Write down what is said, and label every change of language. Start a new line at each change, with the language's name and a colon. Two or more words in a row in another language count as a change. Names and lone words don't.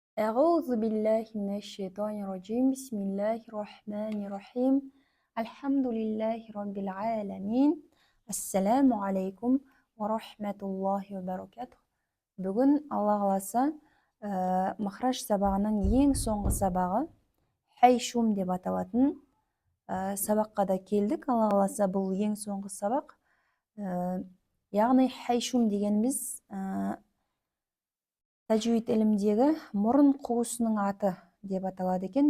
Arabic: أعوذ بالله من الشيطان الرجيم بسم الله الرحمن الرحيم الحمد لله رب العالمين السلام عليكم ورحمة الله وبركاته.
Kazakh: Бүгін Алла қаласа махраж сабағының ең соңғы сабағы хайшум деп аталатын сабаққа да келдік. Алла қаласа бұл ең соңғы сабақ. Яғни хайшум дегеніміз тәжвид ілімдегі мұрын қуысының аты деп аталады екен.